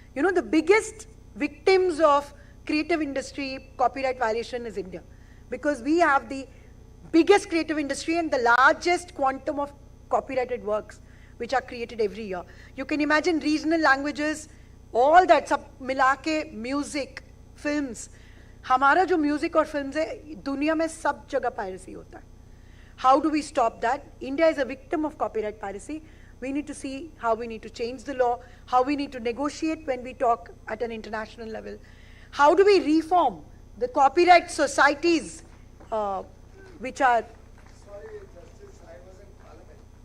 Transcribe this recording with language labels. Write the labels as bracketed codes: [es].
[en] The biggest victims of creative industry copyright violation is India, because we have the biggest creative industry and the largest quantum of copyrighted works which are created every year. You can imagine regional languages, all that, [hi] सब मिला के [en] music, films. [hi] हमारा जो music और films है, दुनिया में सब जगह piracy होता है. [en] How do we stop that? India is a victim of copyright piracy. We need to see how we need to change the law, how we need to negotiate when we talk at an international level. How do we reform the copyright societies which are... Sorry, Justice, I was in Parliament.